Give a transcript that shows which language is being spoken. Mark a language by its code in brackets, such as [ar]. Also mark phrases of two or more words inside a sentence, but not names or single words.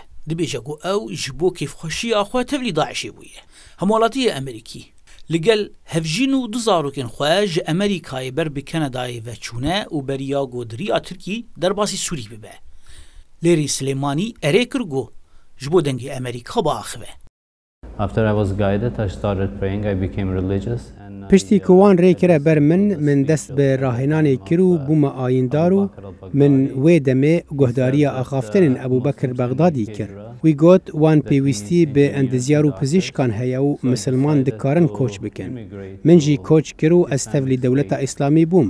[ku] Dibêje ku ew ji bo kêfxweşiya xwe tevlî Daişê bûye. Hemwelatiyê Amerîkî li gel hevjîn û du zarokên xwe ji Amerîkayê ber bi Kanadayê veçûne û beriya godiriya Tirkî derbasî Sûrî bibe. Lêrî Silêmanî erê kir got ji bo dengê Amerîka biaxive. [en] After I was guided, I started praying. I became religious. [ku] Piştî ku wan rê kire ber min dest bi rahênanê kir û bûme ayîndar û min wê demê guhdarîya axaftinên Ebûbekir Bexdadî kir. Wî got wan pêwîstî bi endizyar û pizîşkan heye û misilman dikarin koç bikin. Min jî koç kir û ez tevlî dewleta Îslamî bûm.